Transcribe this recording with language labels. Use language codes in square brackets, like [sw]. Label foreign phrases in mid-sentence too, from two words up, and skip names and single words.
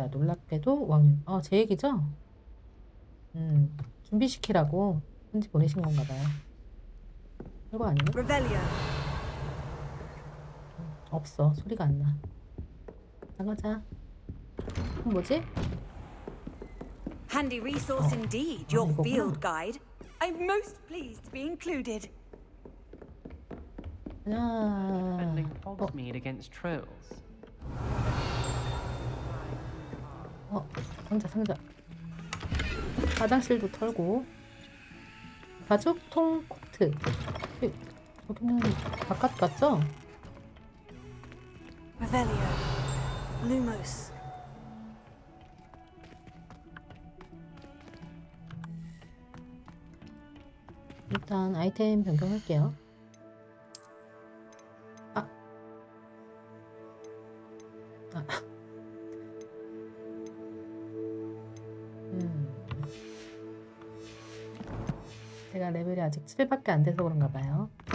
[ko] 놀랍게도 5학년. 제 얘기죠? 준비시키라고 편지 보내신 건가 봐요. 이거 아니에요? 없어. 소리가 안 나. 나가자. 뭐지? [en] Handy resource indeed, your field guide. I'm most pleased to be included. Defending Hogsmeade against trolls. [ko] 상자. 화장실도 털고. 가죽통 코트. 여기는 바깥 같죠? [la] Revelio. Lumos. [ko] 일단 아이템 변경할게요. 제가 레벨이 아직 7밖에 안 돼서 그런가 봐요.